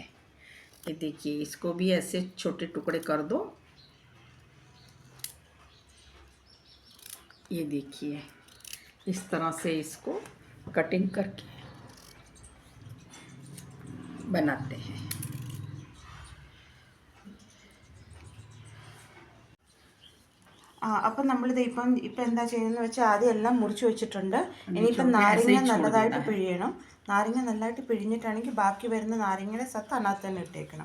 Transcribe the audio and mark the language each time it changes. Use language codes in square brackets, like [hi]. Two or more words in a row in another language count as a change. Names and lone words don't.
[hi] ये देखिए, इसको भी ऐसे छोटे टुकड़े कर दो। ये देखिए, इस तरह से इसको कटिंग करके बनाते हैं। [ml] അപ്പം നമ്മളിത് ഇപ്പം എന്താ ചെയ്യുന്നതെന്ന് വെച്ചാൽ ആദ്യം എല്ലാം മുറിച്ച് വെച്ചിട്ടുണ്ട്. ഇനിയിപ്പം നാരങ്ങ നല്ലതായിട്ട് പിഴിയണം. നാരങ്ങ നല്ലതായിട്ട് പിഴിഞ്ഞിട്ടാണെങ്കിൽ ബാക്കി വരുന്ന നാരങ്ങയുടെ സത്ത് അതിനകത്ത് തന്നെ ഇട്ടേക്കണം.